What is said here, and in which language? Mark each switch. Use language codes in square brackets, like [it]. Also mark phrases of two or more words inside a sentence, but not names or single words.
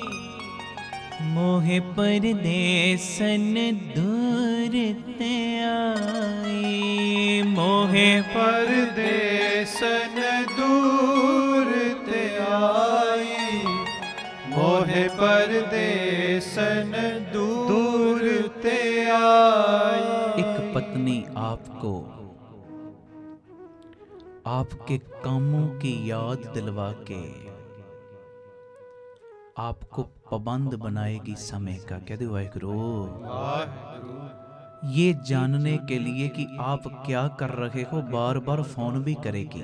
[hi] मोहे परदेसन दूर ते आई। मोहे परदेसन दूर ते आई। मोहे परदेसन दूर ते आई। एक पत्नी आपको आपके कामों की याद दिलवा के आपको पाबंद बनाएगी समय का। कह दो वाहिगुरु। ये जानने के लिए कि आप क्या कर रहे हो बार बार फोन भी करेगी।